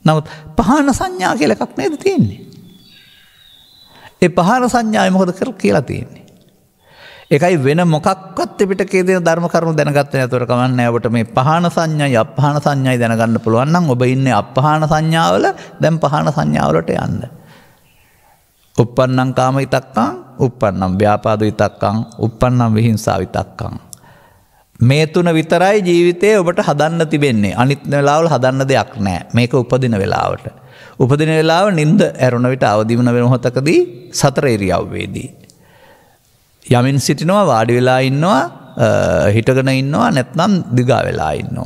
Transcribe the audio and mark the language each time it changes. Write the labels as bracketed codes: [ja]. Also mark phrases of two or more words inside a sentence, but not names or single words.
[si] නමුත් පහාන සංඥා කියලා එකක් නේද තියෙන්නේ? ඒ පහන සංඥාවේ මොකද කියලා තියෙන්නේ? ඒකයි වෙන මොකක්වත් ත්‍රිපිටකයේ දෙන ධර්ම කරුණු දැනගත්තේ නැතුව කමන්නේ. ඔබට මේ පහන සංඥායි අපහන සංඥායි දැනගන්න පුළුවන් නම් ඔබ ඉන්නේ අපහන සංඥාවල. දැන් පහන සංඥාවලට යන්න. [pi] uppannam kama itakkam, uppannam ව්‍යාපාද විතක්කම්, uppannam විහිංසා විතක්කම්. [si] මේ තුන විතරයි ජීවිතේ ඔබට හදන්න තිබෙන්නේ. අනිත් වෙලාවල හදන්න දෙයක් නැහැ. මේක උපදින වෙලාවට. උපදින වෙලාව නිින්ද ඇරුණ විට අවදි වෙන මොහොතකදී සතර ඉරියව්වේදී යමින් සිටිනවා, වාඩි වෙලා ඉන්නවා, හිටගෙන ඉන්නවා, නැත්නම් දිගා වෙලා ඉන්නවා.